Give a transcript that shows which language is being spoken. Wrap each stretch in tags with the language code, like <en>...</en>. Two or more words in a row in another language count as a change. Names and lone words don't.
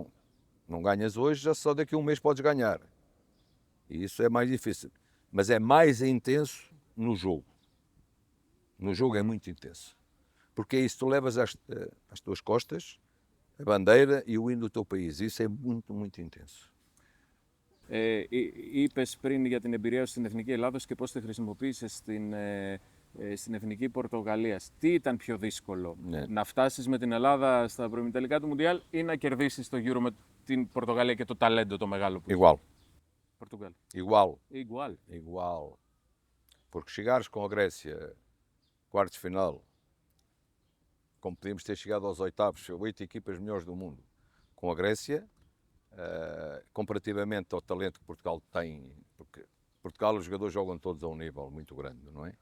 <pt>Não ganhas hoje, já só daqui a um mês podes ganhar. E isso é mais difícil. Mas é mais intenso no jogo. No jogo é muito intenso. Porque é isso, tu levas às tuas costas a bandeira e o hino do teu país. Isso é muito, muito intenso.</pt> <el>Είπες πριν για την εμπειρία σου στην Εθνική Ελλάδος και πώς τη χρησιμοποίησες στην Εθνική Πορτογαλίας. Τι ήταν πιο δύσκολο, να φτάσεις με την Ελλάδα στα προημιτελικά του Μουντιάλ ή να κερδίσεις το Euro με την Πορτογαλία και το ταλέντο το μεγάλο που</el> <pt>Igual. Portugal. Igual. Porque chegares com a Grécia, quartos de final, como podíamos ter chegado aos oitavos, 8 equipas melhores do mundo, com a Grécia, comparativamente ao talento que Portugal tem, porque Portugal os jogadores jogam todos a um nível muito grande, não é?</pt>